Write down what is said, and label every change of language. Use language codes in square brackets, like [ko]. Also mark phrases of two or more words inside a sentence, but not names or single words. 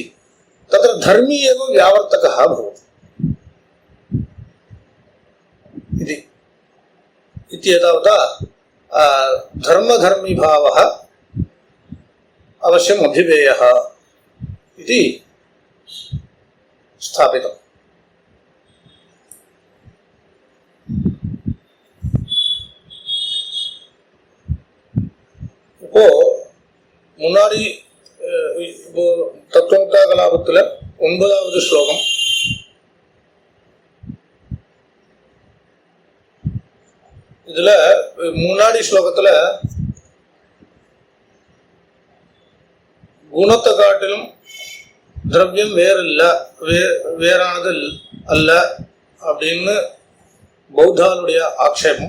[sa] तत्र धर्मी एव व्यावर्तकः भवति इति। इत्येतावता धर्मधर्मीभावः अवश्यम् अभिवेयः इति स्थापितम्। [ta] இப்போ முன்னாடி இப்போ தத்துவமுக்தா கலாபத்துல 9வது ஸ்லோகம், இதுல முன்னாடி ஸ்லோகத்துல குணத்தை காட்டிலும் திரவியம் வேறானது அல்ல அப்படின்னு பௌத்தாளுடைய ஆக்ஷேபம்.